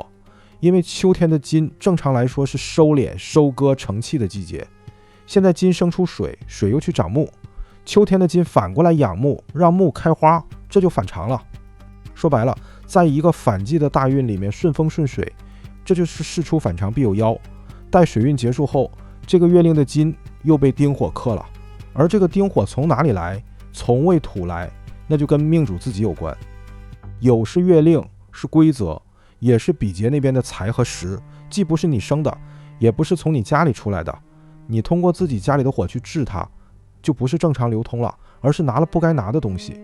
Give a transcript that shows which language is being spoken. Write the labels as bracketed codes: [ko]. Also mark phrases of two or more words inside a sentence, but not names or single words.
[zh] 因為秋天的金正常來說是收斂、收割、成器的季節，現在金生出水，水又去長木，秋天的金反過來養木，讓木開花，這就反常了。說白了，在一個反季的大運裡面順風順水，這就是事出反常必有妖。待水運結束後，這個月令的金又被丁火克了，而這個丁火從哪裡來？從未土來，那就跟命主自己有關。酉是月令，是規則，也是比劫那邊的財和時，既不是你生的，也不是從你家裡出來的，你通過自己家裡的火去治它，就不是正常流通了，而是拿了不該拿的東西。